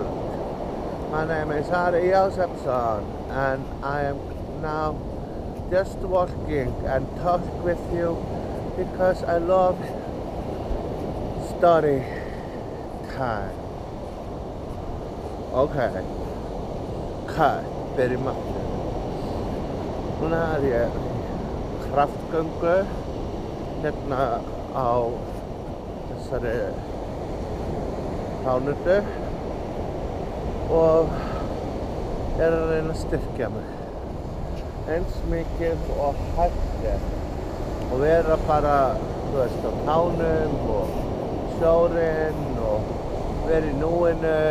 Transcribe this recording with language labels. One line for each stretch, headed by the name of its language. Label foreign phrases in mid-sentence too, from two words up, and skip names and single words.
English: My name is Ari Jósefsson and I am now just walking and talk with you because I love story time. Okay, cut,
Icelandic: byrjum aftur. Núna ég kraftgöngu á þessari plánutu og að reyna að styrkja mig eins mikið og hægt og vera bara, þú veist, á tánum og sjórinn og vera í núinu